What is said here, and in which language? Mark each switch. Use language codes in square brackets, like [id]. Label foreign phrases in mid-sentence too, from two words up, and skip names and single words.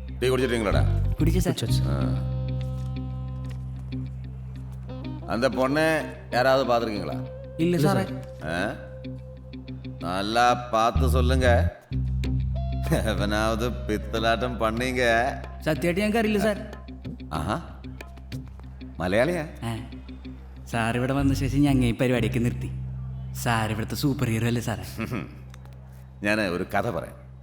[ta] குடிச்சிட்டீங்களாடா? குடிச்சு சார். அந்த பொண்ணை யாராவது பார்த்துருக்கீங்களா? இல்லை சார். நல்லா பார்த்து சொல்லுங்க. எவனாவது பித்தலாட்டம் பண்ணீங்க. [ml] സത്യമായിട്ട് ഞങ്ങൾക്ക് അറിയില്ല സാർ. ആഹാ, മലയാളിയാ? സാർ ഇവിടെ വന്ന ശേഷം ഞങ്ങൾ ഈ പരിപാടിയൊക്കെ നിർത്തി. സാർ ഇവിടുത്തെ [en] super hero [ml] അല്ലേ സാറേ? ഞാൻ ഒരു കഥ പറയാം.